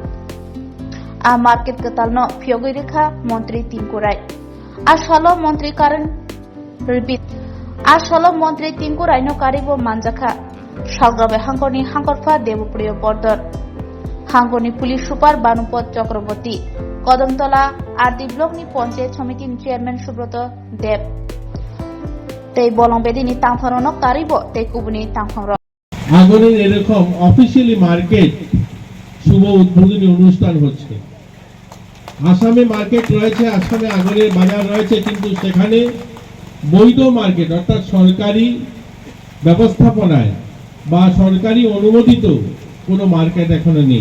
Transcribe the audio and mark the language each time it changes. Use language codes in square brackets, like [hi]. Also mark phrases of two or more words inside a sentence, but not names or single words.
[trp] A Market Katalno Pyogirika Montri Tingkurai Ashalo Montri Karen Repeat Ashalo Montri Tingkurai no Karibo Manjaka Shalgabe Hangoni Hankorfa Devopriyo Border Hangoni [en] Police Super [trp] Banupot Chakraborty Kodamtola Ardi Blokni Panchayat Samiti Chairman Subroto Deb Tei Bolong Bedini Tangfarono Karibo Tei Kubuni Tangfaro [bn] আগরের এরকম অফিশিয়ালি মার্কেট শুভ উদ্বোধনী অনুষ্ঠান হচ্ছে। আসামে মার্কেট রয়েছে, আসামে আগরের বাজার রয়েছে, কিন্তু সেখানে বৈধ মার্কেট অর্থাৎ সরকারি ব্যবস্থাপনায় বা সরকারি অনুমোদিত কোনো মার্কেট এখনো নেই।